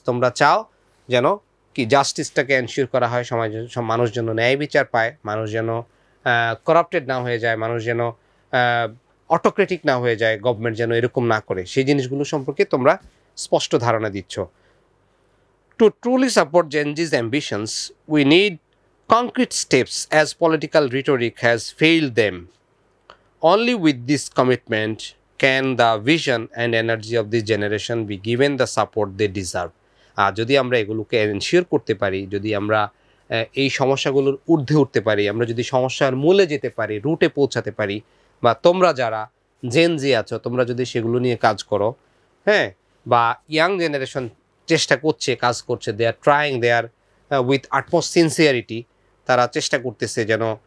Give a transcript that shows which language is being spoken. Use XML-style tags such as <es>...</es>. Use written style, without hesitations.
<bn>তোমরা চাও যেন কি জাস্টিসটাকে এনশিওর করা হয়, মানুষ যেন ন্যায় বিচার পায়, মানুষ যেন করাপ্টেড না হয়ে যায়, মানুষ যেন অটোক্রেটিক না হয়ে যায়, গভর্নমেন্ট যেন এরকম না করে, সেই জিনিসগুলো সম্পর্কে তোমরা স্পষ্ট ধারণা দিচ্ছ।</bn> <en>To truly support Gen Z's ambitions, we need concrete steps as political rhetoric has failed them. Only with this commitment can the vision and energy of this generation be given the support they deserve.</en> <bn>আর যদি আমরা এগুলোকে ensure করতে পারি, যদি আমরা এই সমস্যাগুলোর ঊর্ধ্বে উঠতে পারি, আমরা যদি সমস্যার মূলে যেতে পারি, রুটে পৌঁছাতে পারি, বা তোমরা যারা জেন জি আছো তোমরা যদি সেগুলো নিয়ে কাজ করো, হ্যাঁ, বা ইয়াং জেনারেশন চেষ্টা করছে, কাজ করছে,</bn> <en>they are trying, they are with utmost sincerity,</en> <bn>তারা চেষ্টা করতেছে যেন</bn>